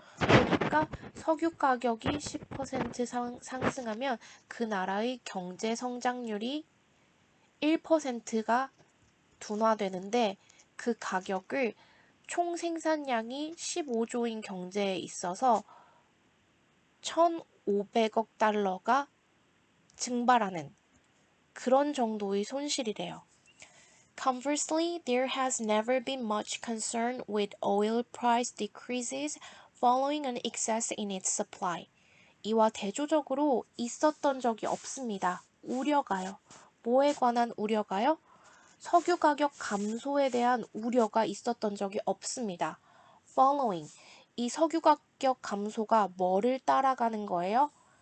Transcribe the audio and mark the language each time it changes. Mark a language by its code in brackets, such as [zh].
[ko] 그러니까 석유 가격이 10% 상승하면 그 나라의 경제 성장률이 1%가 둔화되는데 그 가격을 총 생산량이 15조인 경제에 있어서 1,500억 달러가 증발하는 그런 정도의 손실이래요. [en] Conversely, there has never been much concern with oil price decreases following an excess in its supply. [ko] 이와 대조적으로 있었던 적이 없습니다. 우려가요. 뭐에 관한 우려가요? 석유 가격 감소에 대한 우려가 있었던 적이 없습니다. Following, 이 석유 가격 감소가 뭐를 따라가는 거예요?